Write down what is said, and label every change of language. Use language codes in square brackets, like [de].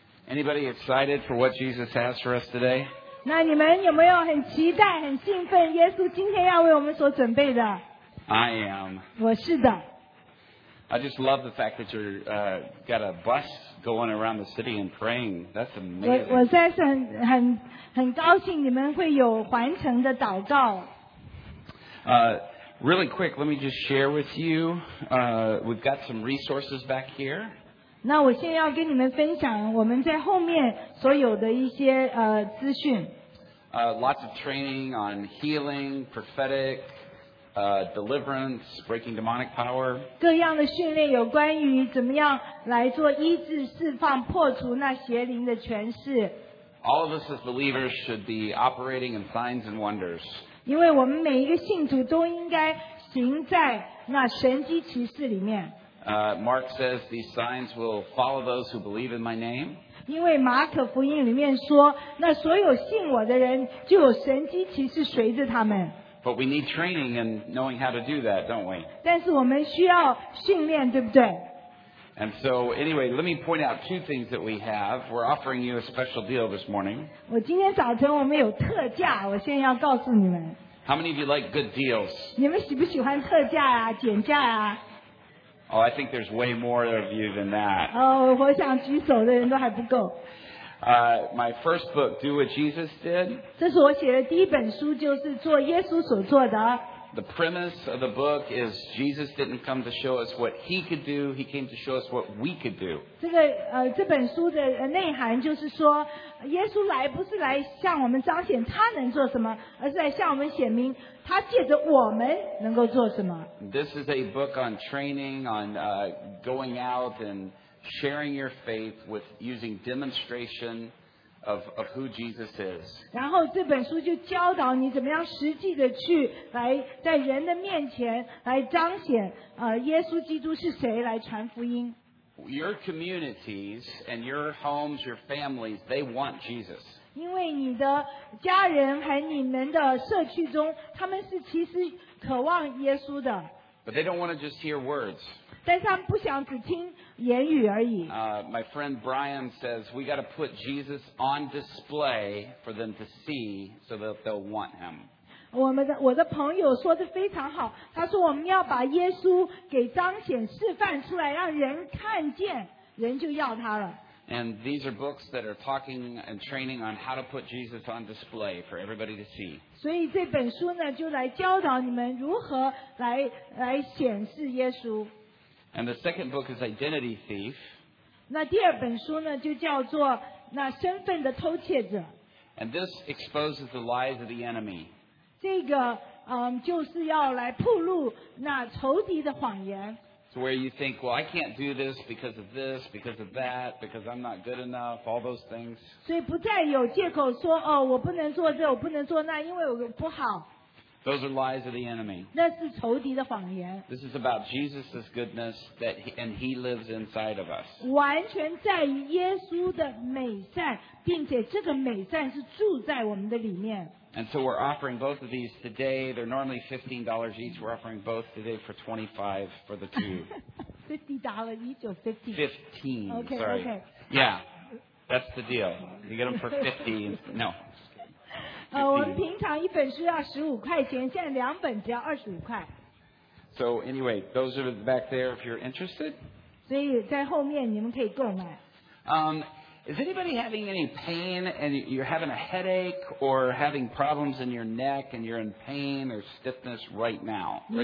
[en] Anybody excited for what Jesus has for us today? [zh] 那你们有没有很期待、很兴奋耶稣今天要为我们所准备的？ [en] I am. [zh] 我是的。 [en] I just love the fact that you've got a bus going around the city and praying. That's amazing. [zh] 我实在是很高兴你们会有环城的祷告。 [en] Really quick, let me just share with you. We've got some resources back here. [zh] 那我现在要跟你们分享我们在后面所有的一些资讯。 [en] Lots of training on healing, prophetic,deliverance, breaking demonic power. [zh] 各样的训练有关于怎么样来做医治、释放、破除那邪灵的权势。 [en] All of us as believers should be operating in signs and wonders. [zh] 因为我们每一个信徒都应该行在那神迹奇事里面。 [en] Mark says these signs will follow those who believe in my name. [zh] 因为马可福音里面说，那所有信我的人就有神迹奇事随着他们。 [en] But we need training and knowing how to do that, don't we? [zh] 但是我们需要训练，对不对？ [en] And so, anyway, let me point out two things that we have. We're offering you a special deal this morning. [zh] 我今天早晨我们有特价，我现在要告诉你们。 [en] How many of you like good deals? [zh] 你们喜不喜欢特价啊，减价啊？ [en] Oh, I think there's way more of you than that. [zh] 哦，我想举手的人都还不够。 [en] My first book, Do What Jesus Did. [zh] 这是我写的第一本书，就是做耶稣所做的。 [en] The premise of the book is Jesus didn't come to show us what he could do, he came to show us what we could do. [zh] 这本书的内涵就是说，耶稣来不是来向我们彰显他能做什么，而是来向我们显明他借着我们能够做什么。 [en] This is a book on training, on going out and sharing your faith with using demonstration of who Jesus is. [zh] 然后这本书就教导你怎么样实际的去来在人的面前来彰显耶稣基督是谁来传福音。 [en] Your communities and your homes, your families, they want Jesus. [zh] 因为你的家人和你们的社区中，他们是其实渴望耶稣的。 [en] But they don't want to just hear words. [zh] 但是他们不想只听言语而已。 [en] My friend Brian says we got to put Jesus on display for them to see, so that they'll want him. [zh] 我的朋友说的非常好，他说我们要把耶稣给彰显、示范出来，让人看见，人就要他了。 [en] And these are books that are talking and training on how to put Jesus on display for everybody to see. [zh] 所以这本书呢，就来教导你们如何来显示耶稣。 [en] And the second book is Identity Thief. [zh] 那第二本书呢，就叫做那身份的偷窃者。 [en] And this exposes the lies of the enemy. [zh] 这个就是要来暴露那仇敌的谎言。 [en] To where you think, well, I can't do this, because of that, because I'm not good enough, all those things. [zh] 所以不再有借口说，哦，我不能做这，我不能做那，因为我不好。 [en] Those are lies of the enemy. [zh] 那是仇敌的谎言。 [en] This is about Jesus' goodness that and he lives inside of us. [zh] 完全在于耶稣的美善，并且这个美善是住在我们的里面。 [en] And so we're offering both of these today. They're normally $15 each. We're offering both today for $25 for the two. $50 each or $15? $15, okay, sorry. Okay. Yeah, that's the deal. You get them for $50. No. [zh] 我们平常一本书要$15，现在两本只要$25。 [en] So anyway, those are back there if you're interested. [zh] 所以在后面你们可以购买。 [en] Is anybody having any pain and you're having a headache or having problems in your neck and you're in pain or stiffness right now?